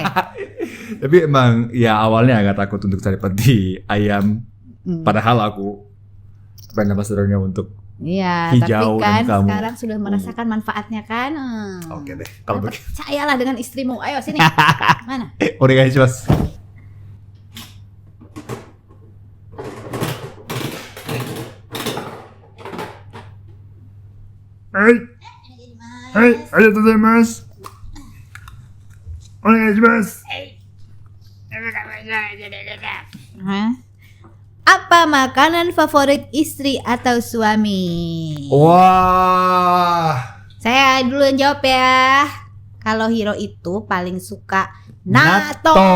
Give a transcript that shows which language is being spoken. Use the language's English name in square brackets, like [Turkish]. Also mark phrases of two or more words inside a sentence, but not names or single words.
[Indonesian] Tapi emang ya awalnya agak takut untuk saripati ayam. Padahal aku [English] brand ambassador- [Indonesian] nya untuk iya, hijau tapi kan dan kamu. sekarang sudah merasakan manfaatnya kan. Oke deh. Kalau begitu. Percayalah dengan istrimu. Ayo sini. Mana? [Japanese] Onegaishimasu. Hai. はい、ありがとうございます。お願いします. [Indonesian] Hah? Apa makanan favorit istri atau suami? Wah. Saya dulu yang jawab ya. Kalau Hiro itu paling suka natto.